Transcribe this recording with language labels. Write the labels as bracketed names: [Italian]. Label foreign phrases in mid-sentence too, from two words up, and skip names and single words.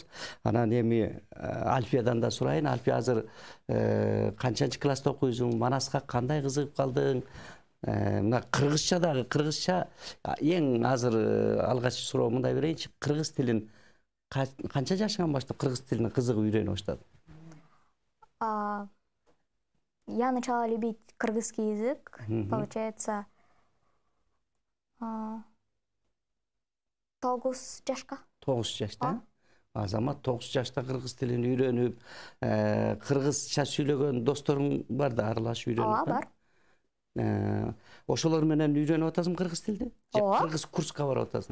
[Kyrgyz] Анан эми Альфиядан да сурайын. Альфия азыр канчанчы класста окуйсуң? Манаска кандай кызыгып калдың? Мына кыргызча дагы, кыргызча эң азыр алгач суроо мындай берейинчи. Кыргыз тилин канча жашыңан баштап кыргыз тилине кызыгып үйрөнүп баштадың? [Russian] Я начала любить кыргызский язык, получается, [Kyrgyz] 9 жашка. 9 жашта? Азамат 9 жашта кыргыз тилин үйрөнүп, кыргызча сүйлөгөн досторуң бар да, аралашып үйрөнүп? Бар. Ошолор менен үйрөнүп атасың кыргыз тилди? Кыргыз курска барып атасың?